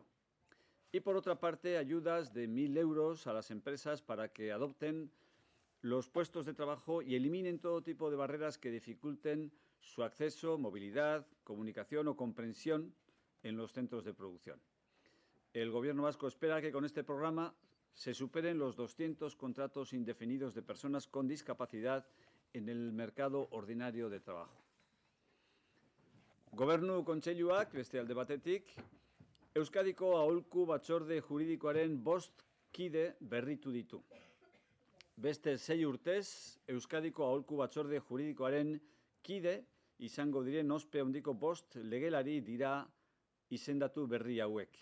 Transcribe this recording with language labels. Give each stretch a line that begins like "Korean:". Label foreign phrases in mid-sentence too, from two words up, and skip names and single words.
Spanish: Y por otra parte, ayudas de 1.000 euros a las empresas para que adopten los puestos de trabajo y eliminen todo tipo de barreras que dificulten su acceso, movilidad, comunicación o comprensión en los centros de producción. El Gobierno vasco espera que con este programa se superen los 200 contratos indefinidos de personas con discapacidad en el mercado ordinario de trabajo.
Basque: Gobernu Kontseiluak, beste alde batetik, Euskadiko Aholku Batzorde Juridikoaren 5 kide berritu ditu. Beste 6 urtez, Euskadiko Aholku Batzorde Juridikoaren kide izango diren ospe handiko 5 legelari dira izendatu berri hauek.